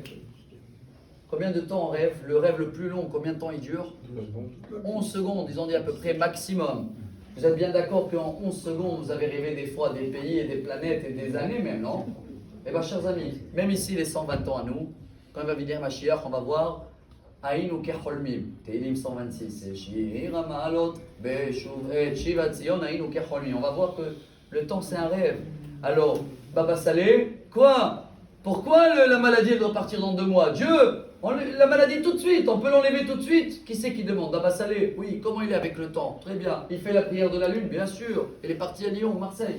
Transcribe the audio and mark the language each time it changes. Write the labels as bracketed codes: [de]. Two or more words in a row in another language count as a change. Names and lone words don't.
[fr] Combien de temps on rêve? Le rêve le plus long, combien de temps il dure? 11 secondes, ils ont dit à peu près maximum. Vous êtes bien d'accord qu'en 11 secondes, vous avez rêvé des fois des pays et des planètes et des années même, non? Eh bien, chers amis, même ici, les 120 ans à nous, quand il va venir Mashiach, on va voir [he] היינו כחולמים, [fr] Teilim 126, [he] שיר המעלות, בשוב את שיבת ציון, היינו כחולמים. [fr] On va voir que le temps c'est un rêve. Alors, Baba Salé, quoi? Pourquoi la maladie elle doit partir dans 2 mois? Dieu, la maladie tout de suite, on peut l'enlever tout de suite. Qui c'est qui demande? Baba Salé, oui, comment il est avec le temps? Très bien. Il fait la prière de la lune, bien sûr. Il est parti à Lyon, Marseille.